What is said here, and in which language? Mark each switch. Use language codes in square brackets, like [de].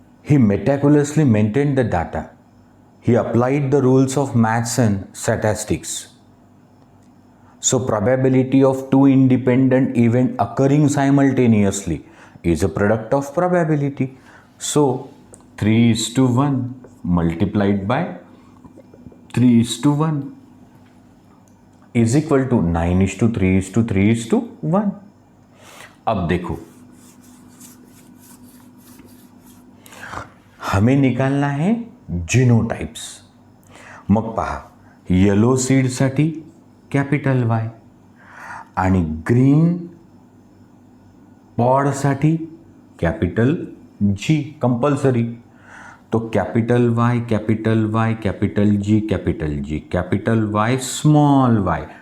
[en] He meticulously maintained the data. He applied the rules of maths and statistics. So probability of 2 independent events occurring simultaneously is a product of probability. So 3:1 multiplied by 3:1 is equal to 9:3:3:1. [hi] अब देखो, हमें निकालना है जिनोटाइप्स. [mr] मग पहा, yellow सीडसाठी capital Y आणि green पॉडसाठी capital G compulsory. [en] तो capital Y capital Y capital G capital G capital Y small Y.